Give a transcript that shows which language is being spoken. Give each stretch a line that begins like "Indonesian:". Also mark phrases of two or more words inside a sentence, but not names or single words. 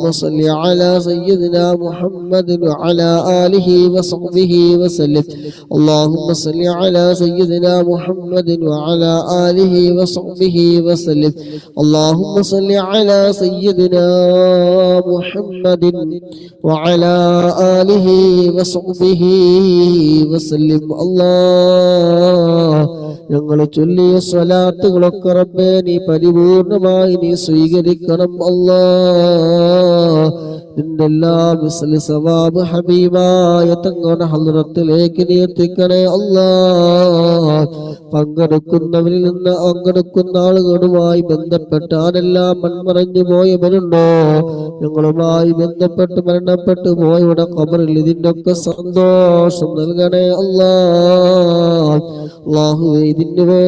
Arabic: صل على سيدنا محمد وعلى آله وصحبه وسلم اللهم صل على سيدنا محمد وعلى آله وصحبه وسلم اللهم صل على سيدنا محمد وعلى آله وصحبه وسلم الله ഞങ്ങൾ
Malayalam: ചൊല്ലിയ സ്വലാത്തുകളൊക്കെ റബ്ബേ നീ പരിപൂർണമായി നീ സ്വീകരിക്കണം അല്ലാഹ് നിന്റെ എല്ലാ
Arabic: مثل ثواب
Malayalam: ഹബീബായ തങ്ങളുടെ ഹദ്റത്തിലേക്ക് നീ എത്തിക്കണേ അല്ലാഹ് പങ്കെടുക്കുന്നവരിൽ നിന്ന് പങ്കെടുക്കുന്ന ആളുകളുമായി ബന്ധപ്പെട്ട് ആരെല്ലാം മൺമറഞ്ഞു പോയവരുണ്ടോ ഞങ്ങളുമായി ബന്ധപ്പെട്ട് മരണപ്പെട്ടു പോയവരുടെ ഖബറിൽ ഇതിന്റെ ഒക്കെ സന്തോഷം നൽകണേ അല്ലാഹ് അല്ലാഹുവേ ഇതിനു